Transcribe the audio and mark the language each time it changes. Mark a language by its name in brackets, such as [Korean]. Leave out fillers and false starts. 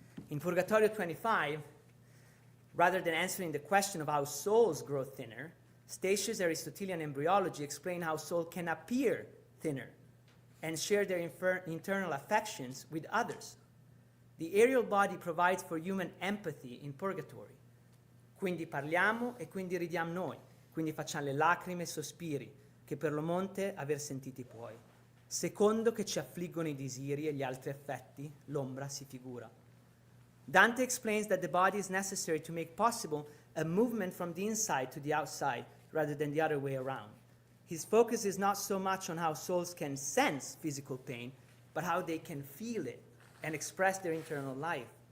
[English] In Purgatorio 25, rather than answering the question of how souls grow thinner, Statius' Aristotelian embryology explains how soul can appear thinner and share their internal affections with others. The aerial body provides for human empathy in Purgatory. [Italian] Quindi parliamo e quindi ridiamo noi, quindi facciamo le lacrime e sospiri, che per lo monte aver sentiti puoi. Secondo che ci affliggono i desiri e gli altri affetti, l'ombra si figura. [English] Dante explains that the body is necessary to make possible a movement from the inside to the outside rather than the other way around. His focus is not so much on how souls can sense physical pain, but how they can feel it and express their internal life.